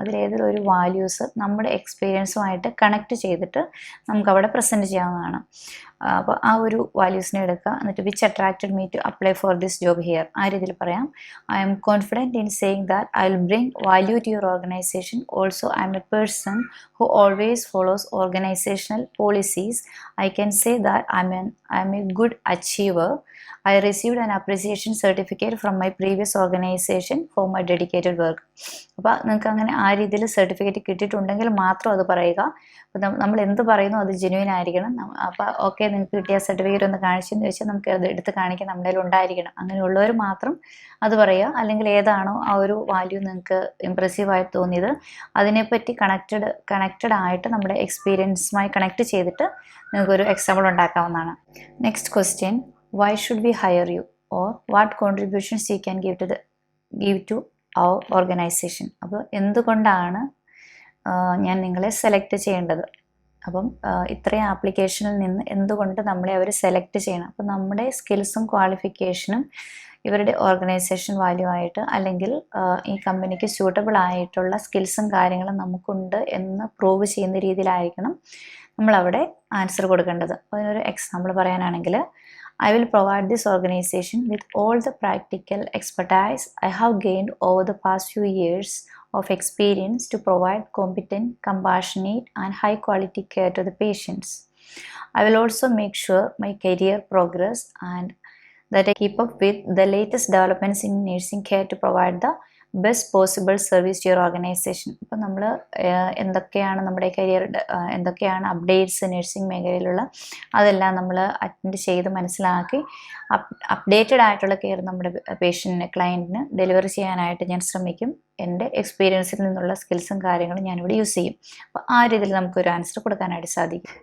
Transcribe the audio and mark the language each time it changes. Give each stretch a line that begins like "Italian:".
Malayalam: അതിലേതൊരു ഒരു വാല്യൂസ് നമ്മുടെ എക്സ്പീരിയൻസുമായിട്ട് കണക്ട് ചെയ്തിട്ട് നമുക്കവിടെ പ്രസൻറ്റ് ചെയ്യാവുന്നതാണ്. അപ്പോൾ ആ ഒരു വാല്യൂസിനെ എടുക്കുക, എന്നിട്ട്
English: which attracted me to apply for this job here,
Malayalam: ആ രീതിയിൽ പറയാം.
English: I am confident in saying that I will bring value to your organisation. Also I am a person who always follows organizational policies. I can say that I am a good achiever. I received an appreciation certificate from my previous organization for my dedicated work.
Malayalam: അപ്പോൾ നിങ്ങൾക്ക് അങ്ങനെ ആ രീതിയിൽ certificate കിട്ടിയിട്ടുണ്ടെങ്കിൽ മാത്രം അത് പറയുക. അപ്പോൾ നമ്മൾ എന്ത് പറയുന്നു അത് ജെന്യുവൻ ആയിരിക്കണം. അപ്പോൾ ഓക്കെ, നിങ്ങൾക്ക് കിട്ടിയ സർട്ടിഫിക്കറ്റ് ഒന്ന് കാണിച്ചെന്ന് വെച്ചാൽ നമുക്ക് അത് എടുത്ത് കാണിക്കാൻ നമ്മുടെ കയ്യിൽ ഉണ്ടായിരിക്കണം. അങ്ങനെയുള്ളവർ മാത്രം അത് പറയുക. അല്ലെങ്കിൽ ഏതാണോ ആ ഒരു വാല്യൂ നിങ്ങൾക്ക് ഇംപ്രസീവായിട്ട് തോന്നിയത് അതിനെപ്പറ്റി കണക്റ്റഡ് ആയിട്ട് നമ്മുടെ എക്സ്പീരിയൻസുമായി കണക്ട് ചെയ്തിട്ട് നിങ്ങൾക്കൊരു example ഉണ്ടാക്കാവുന്നതാണ്.
English: Next question, why should we hire you or what contributions you can give to our organisation.
Malayalam: അപ്പോൾ എന്തുകൊണ്ടാണ് ഞാൻ നിങ്ങളെ സെലക്ട് ചെയ്യേണ്ടത്? അപ്പം ഇത്രയും ആപ്ലിക്കേഷനിൽ നിന്ന് എന്തുകൊണ്ട് നമ്മളെ അവർ സെലക്ട് ചെയ്യണം? അപ്പം നമ്മുടെ സ്കിൽസും ക്വാളിഫിക്കേഷനും ഇവരുടെ ഓർഗനൈസേഷൻ വാല്യൂ ആയിട്ട്, അല്ലെങ്കിൽ ഈ കമ്പനിക്ക് സ്യൂട്ടബിൾ ആയിട്ടുള്ള സ്കിൽസും കാര്യങ്ങളും നമുക്കുണ്ട് എന്ന് പ്രൂവ് ചെയ്യുന്ന രീതിയിലായിരിക്കണം നമ്മളവിടെ ആൻസർ കൊടുക്കേണ്ടത്. അതിനൊരു എക്സാമ്പിൾ പറയാനാണെങ്കിൽ,
English: I will provide this organization with all the practical expertise I have gained over the past few years of experience to provide competent, compassionate, and high quality care to the patients. I will also make sure my career progress and that I keep up with the latest developments in nursing care to provide the best possible service to your organisation.
Malayalam: അപ്പോൾ നമ്മൾ എന്തൊക്കെയാണ് നമ്മുടെ career, എന്തൊക്കെയാണ് updates nursing മേഖലയിലുള്ള, അതെല്ലാം നമ്മൾ attend ചെയ്ത് മനസ്സിലാക്കി അപ്ഡേറ്റഡ് ആയിട്ടുള്ള കെയർ നമ്മുടെ പേഷ്യൻറ്റിന്, ക്ലയൻറ്റിന് ഡെലിവറി ചെയ്യാനായിട്ട് ഞാൻ ശ്രമിക്കും. എൻ്റെ എക്സ്പീരിയൻസിൽ നിന്നുള്ള സ്കിൽസും കാര്യങ്ങളും ഞാനിവിടെ യൂസ് ചെയ്യും. അപ്പോൾ ആ രീതിയിൽ നമുക്കൊരു ആൻസർ കൊടുക്കാനായിട്ട് സാധിക്കും.